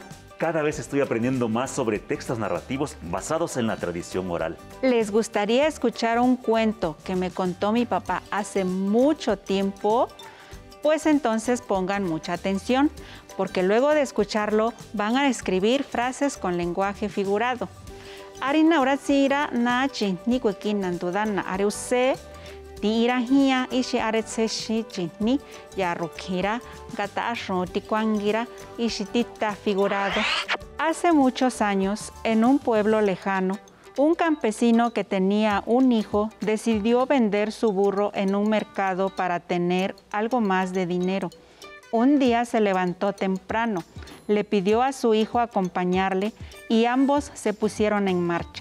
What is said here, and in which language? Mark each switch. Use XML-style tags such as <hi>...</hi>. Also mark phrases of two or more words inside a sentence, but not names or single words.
<es>Cada vez estoy aprendiendo más sobre textos narrativos basados en la tradición oral. ¿Les gustaría escuchar un cuento que me contó mi papá hace mucho tiempo? Pues entonces pongan mucha atención, porque luego de escucharlo van a escribir frases con lenguaje figurado.</es> <tsz>Arina oratsira nachi ni kuekin nandudana areuse ti irahia ishi aretseshi ni yarukira gata ashro tikwangira ishi tita figurado.</tsz> <es>Hace muchos años, en un pueblo lejano, un campesino que tenía un hijo decidió vender su burro en un mercado para tener algo más de dinero. Un día se levantó temprano, le pidió a su hijo acompañarle y ambos se pusieron en marcha.</es>